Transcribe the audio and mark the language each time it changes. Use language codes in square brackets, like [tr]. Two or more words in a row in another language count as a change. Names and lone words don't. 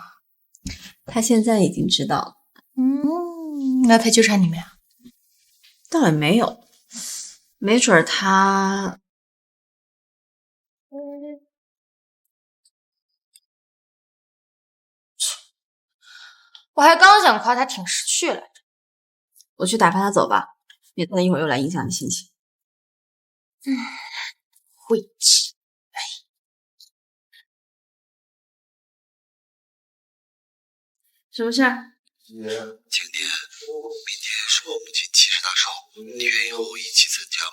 [zh] 他现在已经知道了。那他糾纏你們呀？倒也沒有，沒準他…… 我還剛想誇他挺識趣來着。我去打發他走吧，免得一會兒又來影響你心情。晦氣。什麼事兒？景年，明天是我母親7十大壽，你願意和我一起參加嗎？